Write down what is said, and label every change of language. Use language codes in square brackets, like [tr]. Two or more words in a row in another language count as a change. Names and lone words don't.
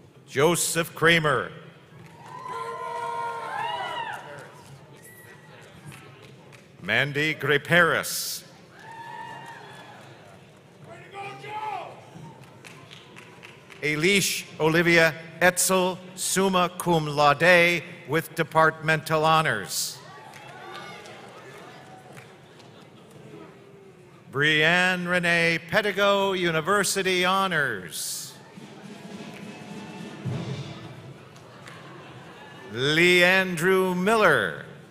[en] Joseph Kramer. Mandy Graperis. Elish Olivia Etzel, [la] summa cum laude [en] with departmental honors. Brianne Renee Pedigo, University honors. Leandrew Miller.